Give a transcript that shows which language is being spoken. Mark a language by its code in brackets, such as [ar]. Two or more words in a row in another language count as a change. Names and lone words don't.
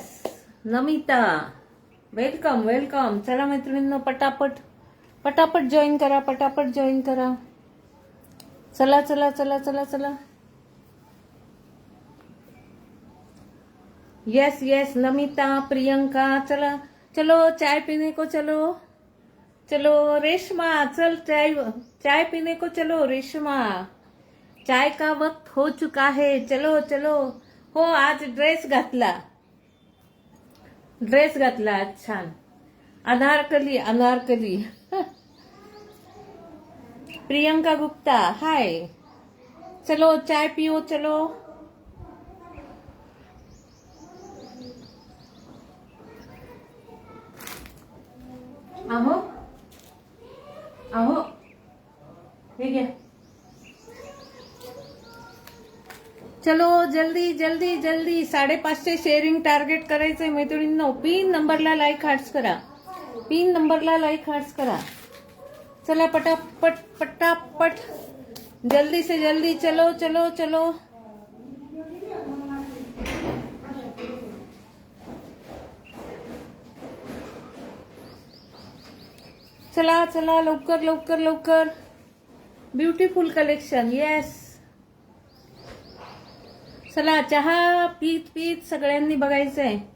[en] नमिता, welcome welcome. [mr] चला मैत्रिणींनो, पटापट पटापट जॉईन करा, पटापट जॉईन करा. चला चला चला चला चला. [en] yes yes, [mr] नमिता, प्रियंका, चला [hi] चलो चाय पीने को चलो. चलो रेशमा, चल चाय पीने को चलो रेशमा. चाय का वक्त हो चुका है, चलो चलो. [mr] हो, आज ड्रेस घातला. छान. अनारकली अनारकली. प्रियंका गुप्ता, हाय. [hi] चलो चाय पियो, चलो. [mr] आहो आहो, हे घ्या. [hi] चलो जल्दी जल्दी जल्दी. [mr] 550 [en] sharing target [mr] करायचंय मैत्रिणींनो. पिन नंबरला [en] like hearts [mr] करा. पिन नंबरला [en] like hearts [mr] करा. चला पटापट पटापट, [hi] जल्दी से जल्दी. चलो चलो चलो. [mr] चला चला, लवकर लवकर लवकर. [en] beautiful collection, yes. [mr] चला, चहा पीत पीत सगळ्यांनी बघायचंय.